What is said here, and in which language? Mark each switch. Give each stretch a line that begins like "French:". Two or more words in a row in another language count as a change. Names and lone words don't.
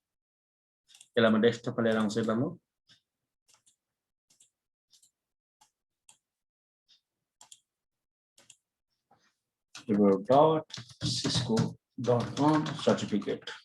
Nepali: यसलाई म डेस्कटपमा लिएर आउँछु ल म www.cisco.com certificate.